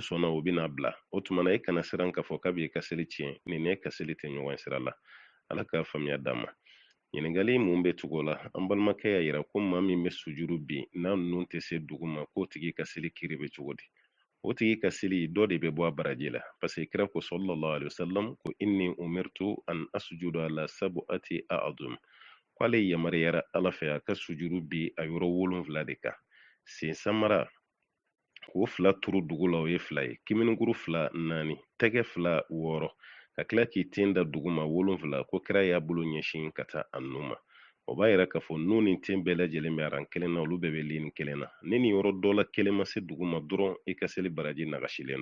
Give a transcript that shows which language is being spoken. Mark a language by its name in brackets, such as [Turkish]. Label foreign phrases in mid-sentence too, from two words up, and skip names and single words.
[Bambara] sɔnna o bɛna bila o tuma na e kana siran k'a fɔ k'a b'i ka seli tiɲɛ nin ne ka seli tɛ ɲɔgɔn sira la ala k'a faamuya d'an ma ɲininkali mun bɛ tugu o la an balimakɛ y'a yira ko maa min bɛ sujuru bi n'a ninnu tɛ se dugu ma k'o tigi ka seli kiri bɛ cogo di o tigi ka seli dɔ de bɛ bɔ a baraji la parce que kira ko [Arabic] صلى الله عليه وسلم [Bambara] ko [Arabic] إني أمرت أن أسجد على سبعة أعظم [Bambara] k'ale yamaruyara ala fɛ a ka sujuru bi a yɔrɔ 7 de kan sen samara k'o 2 turu dugu la o ye 2 ye kimininguru 2 4 tɛgɛ 2 6 ka tila k'i ten da dugu ma 7 ko kira y'a bolo ɲɛsin ka taa a nu ma o b'a yira k'a fɔ nu ni ten bɛɛ lajɛlen bɛ aran kelen na olu bɛɛ bɛ lini kelen na ni nin yɔrɔ dɔ la kelen ma se dugu ma dɔrɔn i ka seli baraji nagasilen